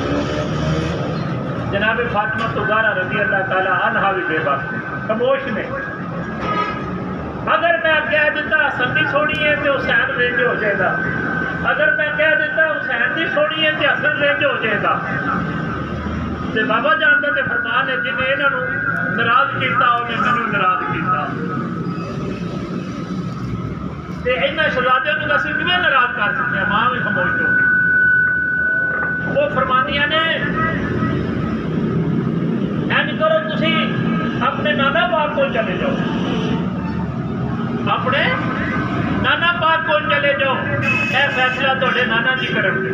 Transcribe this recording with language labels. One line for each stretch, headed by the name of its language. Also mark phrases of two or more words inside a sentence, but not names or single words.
Punjabi: جناب فاطمہ الزہرا رضی اللہ تعالی عنہا بھی بے بات خاموش نے.
Urdu: اگر میں کہہ دیتا حسن کی سونی ہے تو حسین رنج ہو جائے گا, اگر میں کہہ دیتا حسین کی سونی ہے تو حسن رنج ہو جائے گا.
Punjabi: تے بابا جان دا تے فرمان ہے جن نے انہوں ناراض کیتا انہیں مینوں ناراض کیتا. تے انہاں شہزادیاں نوں اسی کیویں ناراض کر سکتے ہیں؟
Urdu: ماں بھی خاموش ہو گئی.
Punjabi: وہ فرماندیاں نے اینج کرو تسی اپنے نانا پاک کو چلے جاؤ, اپنے نانا پاک کو چلے جاؤ, اے فیصلہ تہاڈے نانا جی کرن گے.